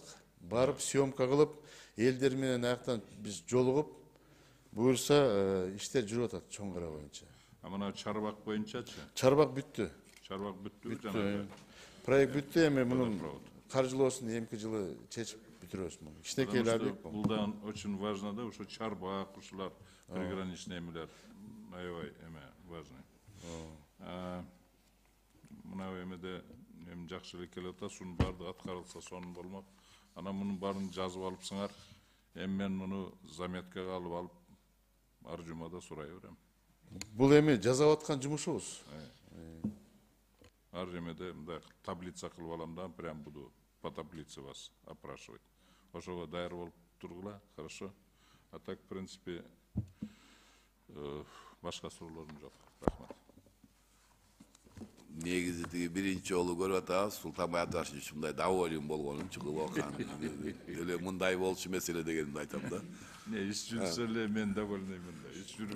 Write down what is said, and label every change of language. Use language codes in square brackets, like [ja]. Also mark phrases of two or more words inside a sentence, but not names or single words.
[ky] Барып съемка кылып, элдер менен аяктан биз жолугуп, буюрса иштер жүрүп атат чоң кара боюнча. А мына Чарбак боюнчачы? Чарбак бүттү. Чарбак бүттүбү жанагы? Проект бүттү, эми мунун каржылоосун эмки жылы чечип бүтүрөбүз муну. Кичинекей эле объект бул. Бул да [ru] очень важно [ky] да, ошо Чарбак, ушулар приграничный эмелер аябай эме важный. Мына эмеде эми жакшы эле келип атат, ушунун баардыгы аткарылса сонун болмок. Анан мунун баарын жазып алыпсыңар. Эми мен муну заметкага алып ар жумада сурай берем. Бул эми жасап аткан жумушубуз. Ар жемеде мындай таблица кылып алам да, [ru] прям буду по таблице вас опрашивать. [ky] Ошого даяр болуп тургула, [ru] хорошо? А так, в принципе, [ky] башка суроолорум жок. Рахмат. Негизи тиги биринчи жолу көрүп атабыз, Султанбай Абдрашевич мындай доволен болгонун чыгып окан. Эле мындай болчу маселе дегенди айтам да. Не, иш жүрсө эле мен довольныймын да.